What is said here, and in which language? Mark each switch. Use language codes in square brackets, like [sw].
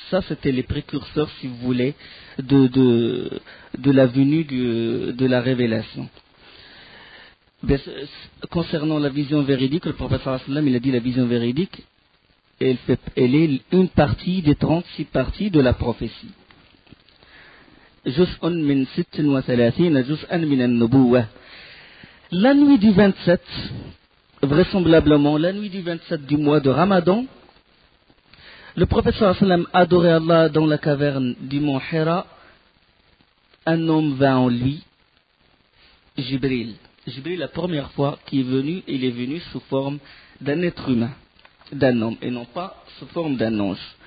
[fr] Ça, c'était les précurseurs, si vous voulez, de la venue de la révélation. Concernant la vision véridique, le prophète [ar] sallallahu alayhi wa sallam, [fr] il a dit la vision véridique, elle est une partie des 36 parties de la prophétie. [ar] جزء من 36 جزءا من النبوة. [fr] La nuit du 27, vraisemblablement la nuit du 27 du mois de Ramadan, le prophète [ar] sallallahu alayhi wa sallam [fr] adorait Allah dans la caverne du mont Hira. Un homme vint en lui, Jibril. Jibril, la première fois qu'il est venu, il est venu sous forme d'un être humain, d'un homme, et non pas sous forme d'un ange.